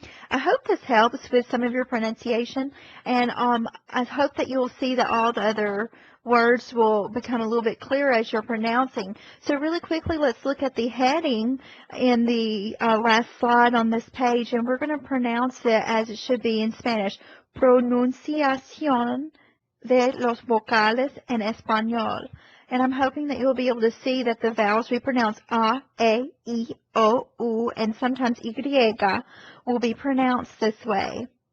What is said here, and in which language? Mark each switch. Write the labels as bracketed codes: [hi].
[en] I hope this helps with some of your pronunciation, and I hope that you'll see that all the other words will become a little bit clearer as you're pronouncing. So really quickly, let's look at the heading in the last slide on this page, and we're going to pronounce it as it should be in Spanish. [es] Pronunciación de los vocales en español. [en] And I'm hoping that you'll be able to see that the vowels we pronounce A, E, I, O, U, and sometimes Y will be pronounced this way.